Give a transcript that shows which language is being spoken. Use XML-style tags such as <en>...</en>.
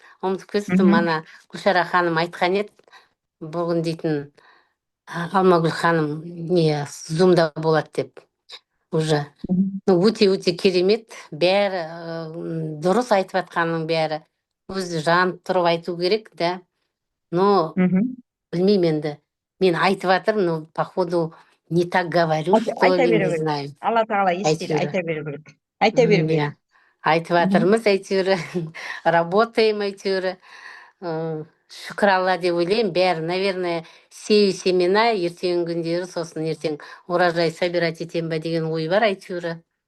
<kk>Ұмытып кеттім, ана Гүлшара ханым айтқан еді. Бүгін дейтін Алмагүл ханым не зумда болады деп. Уже. Өте керемет. Бәрі дұрыс айтып атқанның бәрі. Өзі жанып тұрып айту керек, да. Но білмеймін енді. Мен айтып атырмын,</kk> <ru>но походу не так говорю, что ли, не знаю.</ru> <kk>Алла тағала естиді, айта беру керек. Айта беру керек. Айтып атырмыз, әйтеуір,</kk> <ru>работаем,</ru> <kk>әйтеуір. Шүкір Алла деп ойлаймын, бәрі, наверное,</kk> <ru>сею семена,</ru> <kk>ертең күндері, сосын ертең</kk> <ru>урожай собирать</ru> <kk>етем ба деген ой бар, әйтеуір.</kk>